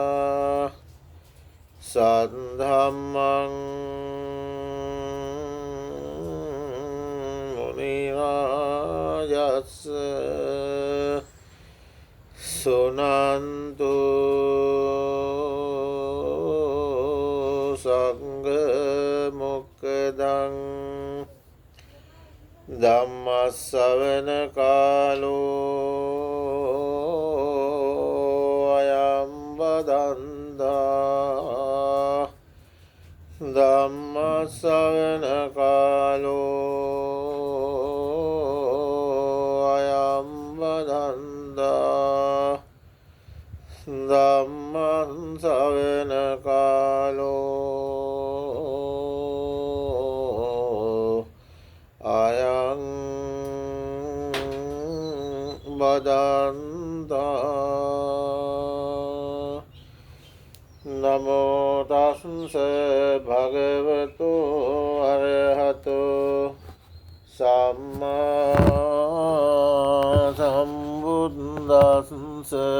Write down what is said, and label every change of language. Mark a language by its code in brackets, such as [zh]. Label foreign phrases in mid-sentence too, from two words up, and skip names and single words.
[pi] सद्धम्मं मुनिराजस्य सुनन्तु संघमुक्तं ධම්මස්සවන කාලෝ අයං බදන්තා ධම්මස්සවන කාලෝ අයං බදන්තා ධම්මං සවන කාලෝ අයං බදන්තා නමෝ තස්ස භගවතු අරහතෝ සම්මා සම්බුද්දස්ස